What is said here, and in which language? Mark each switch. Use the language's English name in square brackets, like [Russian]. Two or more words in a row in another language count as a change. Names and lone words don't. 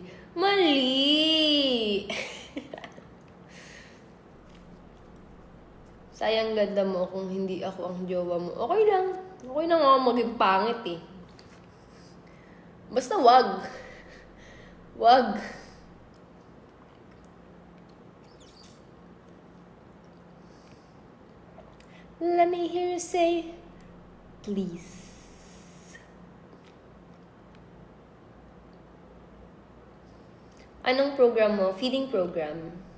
[Filipino] Mali! Sayang ganda mo kung hindi ako ang jowa mo. Okay lang. Okay lang ako maging pangit eh. Basta wag. Wag. [English] Let me hear you say, please. [Filipino] Anong program mo? [English] Feeding program.